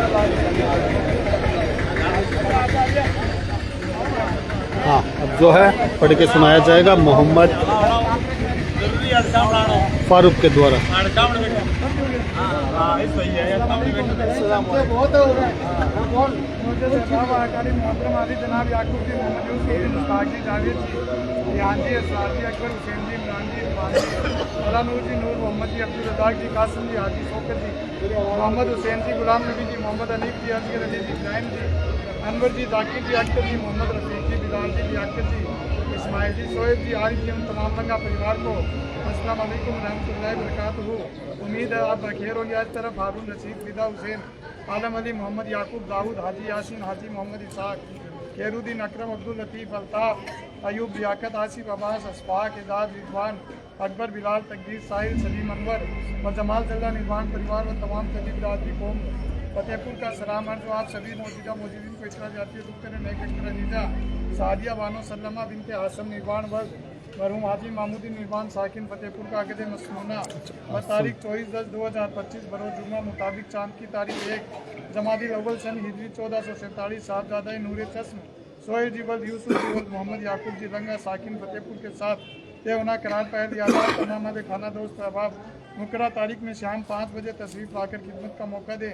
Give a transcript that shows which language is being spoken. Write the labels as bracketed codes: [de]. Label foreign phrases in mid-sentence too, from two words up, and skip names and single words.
[hi] हाँ, अब जो है पढ़ के सुनाया जाएगा मोहम्मद फारूक के द्वारा। जनाब याकूब जी, मोहम्मद यूसुफ, मुश्ताक जी, जावेद जी, रिहान जी, असरार जी, अकबर, हुसैन जी, इमरान जी, इरफान जी, अला नूर जी, नूर मोहम्मद जी, अब्दुल रज़ाक जी, कासिम जी, हाजी शौकत जी, मोहम्मद हुसैन जी, गुलाम नबी जी, मोहम्मद अनीफ जी, असगर अली जी, इब्राहिम जी, अनवर जी, जाकिर जी, अख्तर जी, मोहम्मद रफीक जी, बिलाल जी, लियाकत जी, इस्माइल जी, शोएब जी, आरिफ जी, उन तमाम लंगा परिवार को [ar] السلام عليكم رحمة الله و بركاته. [hi] उम्मीद है आप बखैर होंगे। आज तरफ हारून रशीद, फिदा हुसैन, आलम अली, मोहम्मद याकूब, दाऊद, हाजी यासीन, हाजी मोहम्मद इसाक, खैरुद्दीन, अकरम, अब्दुल लतीफ़, अल्ताफ़, अयूब, लियाकत, आसिफ, अब्बास, अशफाक, एजाज, रिजवान, अकबर, बिलाल, तकदीर, साहिल, सलीम, अनवर व जमाल तल्ला निर्वाण परिवार व तमाम तबी बिरादरी कौम फतेहपुर का सलाम अर्ज़। आप सभी मौजूदा मौजूदीन को इतला जाती है दुख्तर नेक अख्तर नीजा सादिया बानो सल्लमा बिनते आसम निर्वाण वर्ग मरहूम हाजी मामूदी निर्वाण साकिन फतेहपुर का अक़द मसनूना व तारीख 24/10/2025 बरोज़ जुम्मा मुताबिक चांद की तारीख 1 जमादिल अव्वल सन हिजरी 1447 साहबजादा नूर चश्म सोहेल जीवल यूसुफ जीवल मोहम्मद याकूब जी लंगा साकिन फतेहपुर के साथ ये होना करार पहल याद तमाम खाना दोस्त अहबाब मुकर्रर तारीख में शाम 5 बजे तशरीफ लाकर खिदमत का मौका दे।